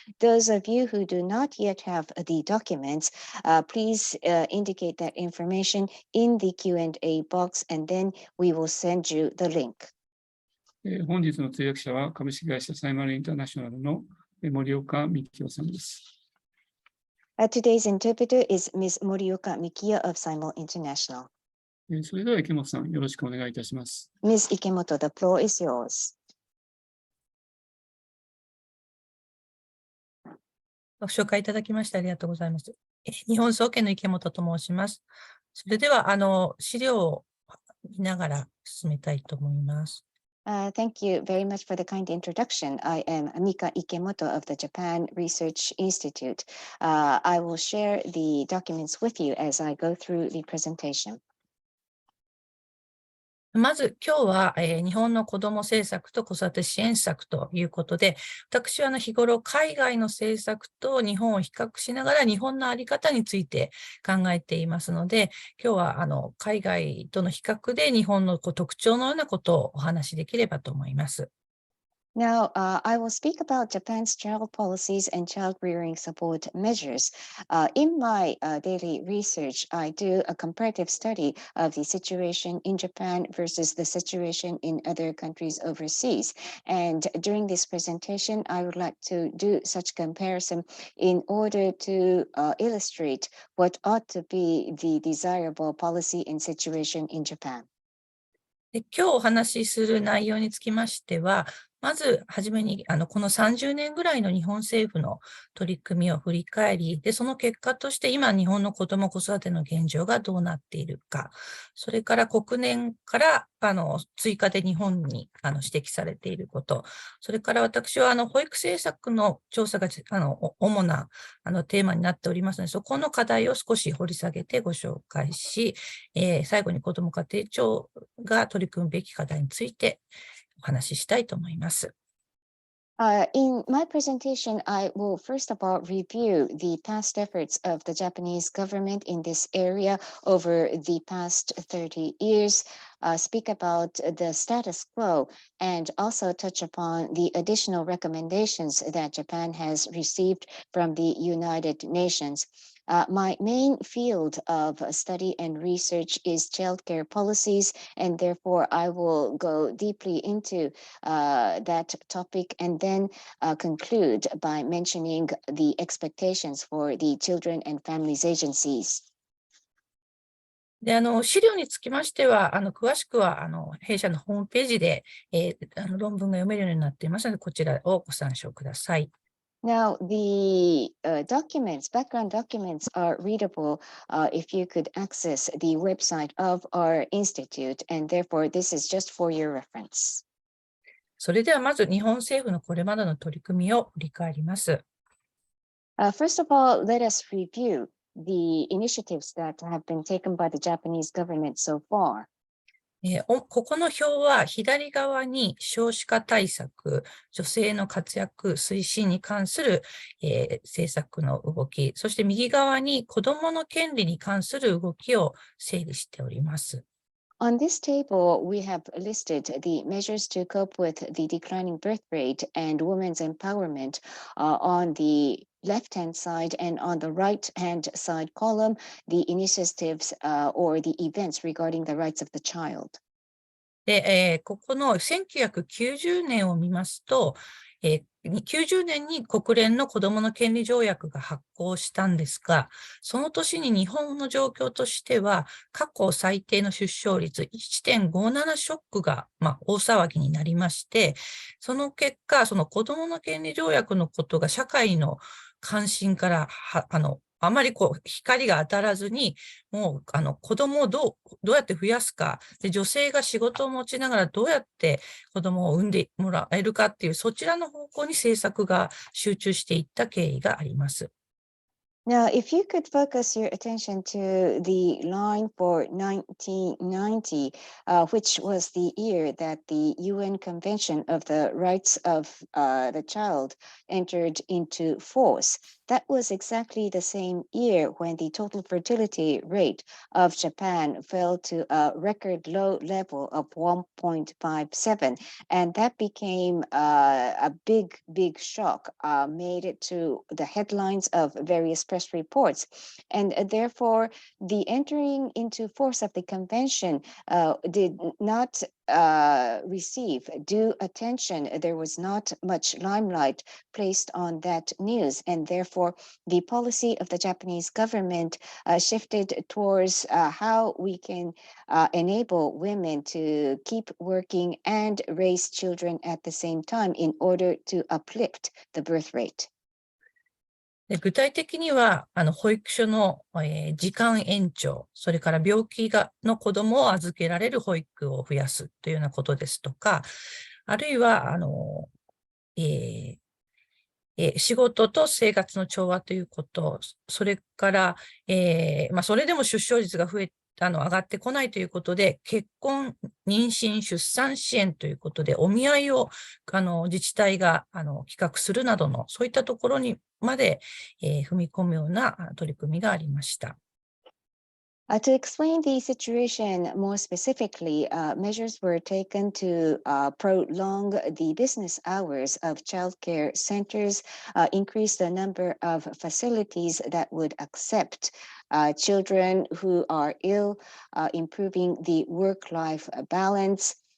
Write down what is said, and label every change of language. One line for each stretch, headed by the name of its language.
English: Those of you who do not yet have the documents, please indicate that information in the Q&A box, and then we will send you the link.
Japanese: 本日の通訳者は株式会社サイマルインターナショナルの森岡幹夫さんです。
English: Today's interpreter is Ms. Morioka Mikiya of Simul International.
Japanese: それでは池本さん、よろしくお願いいたします。
English: Ms. Ikemoto, the floor is yours.
Japanese: ご紹介いただきましてありがとうございます。日本総研の池本と申します。それでは資料を見ながら進めたいと思います。
English: Thank you very much for the kind introduction. I am Mika Ikemoto of the Japan Research Institute. I will share the documents with you as I go through the presentation.
Japanese: まず今日は、日本の子ども政策と子育て支援策ということで、私は日頃海外の政策と日本を比較しながら日本の在り方について考えていますので、今日は海外との比較で日本の特徴のようなことをお話しできればと思います。
English: Now, I will speak about Japan's child policies and child rearing support measures. In my daily research, I do a comparative study of the situation in Japan versus the situation in other countries overseas. And during this presentation, I would like to do such comparison in order to illustrate what ought to be the desirable policy and situation in Japan.
Japanese: で、今日お話しする内容につきましては、まずはじめにこの30年ぐらいの日本政府の取り組みを振り返り、で、その結果として今日本の子ども子育ての現状がどうなっているか、それから国年から追加で日本に指摘されていること、それから私は保育政策の調査が主なテーマになっておりますので、そこの課題を少し掘り下げてご紹介し、最後に子ども家庭庁が取り組むべき課題についてお話ししたいと思います。
English: In my presentation, I will first of all review the past efforts of the Japanese government in this area over the past 30 years, speak about the status quo, and also touch upon the additional recommendations that Japan has received from the United Nations. My main field of study and research is childcare policies, and therefore I will go deeply into that topic and then conclude by mentioning the expectations for the children and families agencies.
Japanese: で、資料につきましては、詳しくは、弊社のホームページで、論文が読めるようになっていますので、こちらをご参照ください。
English: Now, the background documents are readable if you could access the website of our institute, and therefore this is just for your reference.
Japanese: それではまず日本政府のこれまでの取り組みを振り返ります。
English: First of all, let us review the initiatives that have been taken by the Japanese government so far.
Japanese: ここの表は左側に少子化対策、女性の活躍推進に関する、政策の動き、そして右側に子どもの権利に関する動きを整理しております。
English: On this table, we have listed the measures to cope with the declining birth rate and women's empowerment on the left-hand side, and on the right-hand side column, the initiatives or the events regarding the rights of the child.
Japanese: で、ここの1990年を見ますと、90年に国連の子どもの権利条約が発効したんですが、その年に日本の状況としては、過去最低の出生率 1.57 ショックが、大騒ぎになりまして、その結果、その子どもの権利条約のことが社会の関心からあまり光が当たらずに、もう子供をどうやって増やすかで、女性が仕事を持ちながらどうやって子供を産んでもらえるかっていう、そちらの方向に政策が集中していった経緯があります。
English: Now, if you could focus your attention to the line for 1990, which was the year that the UN Convention of the Rights of the Child entered into force, that was exactly the same year when the total fertility rate of Japan fell to a record low level of 1.57. And that became a big shock, made it to the headlines of various press reports. And therefore, the entering into force of the convention did not receive due attention. There was not much limelight placed on that news, and therefore the policy of the Japanese government shifted towards how we can enable women to keep working and raise children at the same time in order to uplift the birth rate.
Japanese: で、具体的には、保育所の、時間延長、それから病気の子どもを預けられる保育を増やすというようなことですとか、あるいは、仕事と生活の調和ということ、それから、それでも出生率が増え上がってこないということで、結婚、妊娠、出産支援ということで、お見合いを自治体が企画するなどの、そういったところにまで、踏み込むような取り組みがありました。
English: To explain the situation more specifically, measures were taken to prolong the business hours of childcare centers, increase the number of facilities that would accept children who are ill, improving the work-life balance.